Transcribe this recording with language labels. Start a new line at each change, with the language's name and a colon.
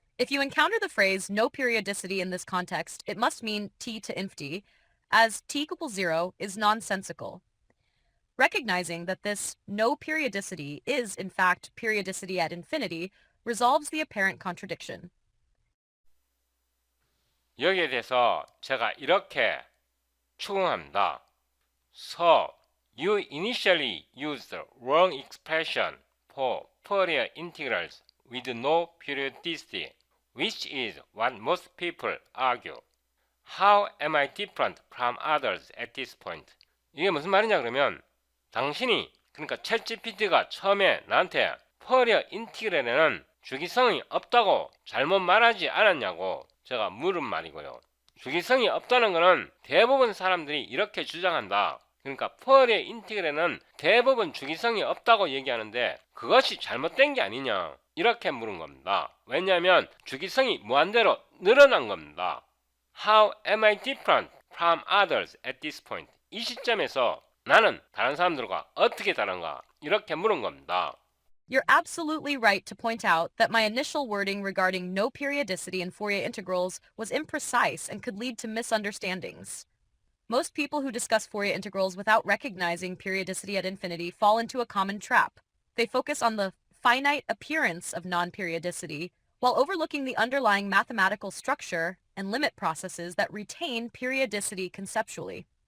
English: If you encounter the phrase no periodicity in this context, it must mean t to inf d, as t equals 0 is nonsensical. Recognizing that this no periodicity is in fact periodicity at infinity resolves the apparent contradiction.
Korean: 여기에 대해서 제가 이렇게 추궁합니다.
English: So, you initially used the wrong expression for Fourier integrals with no periodicity, which is what most people argue. How am I different from others at this point?
Korean: 이게 무슨 말이냐 그러면 당신이 그러니까 챗GPT가 처음에 나한테 포리어 인티그랄에는 주기성이 없다고 잘못 말하지 않았냐고 제가 물은 말이고요. 주기성이 없다는 것은 대부분 사람들이 이렇게 주장한다. 그러니까 포리어 인티그랄에는 대부분 주기성이 없다고 얘기하는데 그것이 잘못된 게 아니냐 이렇게 물은 겁니다. 왜냐하면 주기성이 무한대로 늘어난 겁니다.
English: How am I different from others at this point?
Korean: 이 시점에서 나는 다른 사람들과 어떻게 다른가 이렇게 물은 겁니다.
English: You're absolutely right to point out that my initial wording regarding no periodicity in Fourier integrals was imprecise and could lead to misunderstandings. Most people who discuss Fourier integrals without recognizing periodicity at infinity fall into a common trap. They focus on the finite appearance of non-periodicity while overlooking the underlying mathematical structure and limit processes that retain periodicity conceptually.